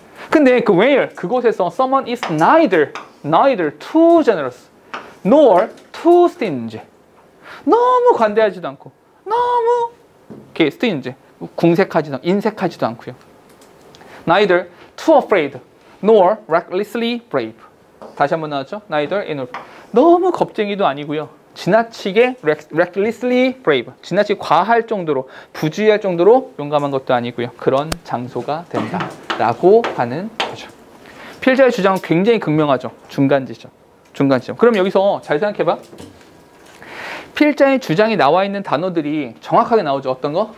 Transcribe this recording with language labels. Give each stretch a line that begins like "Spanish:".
Korean: 근데 그
English: where
Korean: 그곳에서
English: someone is neither too generous nor too stingy.
Korean: 너무 관대하지도 않고 너무 이렇게 stingy. 인색하지도 않고요.
English: Neither too afraid nor recklessly brave.
Korean: 다시 한번 나왔죠?
English: Neither nor.
Korean: 너무 겁쟁이도 아니고요. 지나치게
English: recklessly brave.
Korean: 지나치게 과할 정도로, 부주의할 정도로 용감한 것도 아니고요. 그런 장소가 된다라고 하는 거죠. 필자의 주장은 굉장히 극명하죠. 중간 지점. 그럼 여기서 잘 생각해봐. 필자의 주장이 나와 있는 단어들이 정확하게 나오죠. 어떤 거?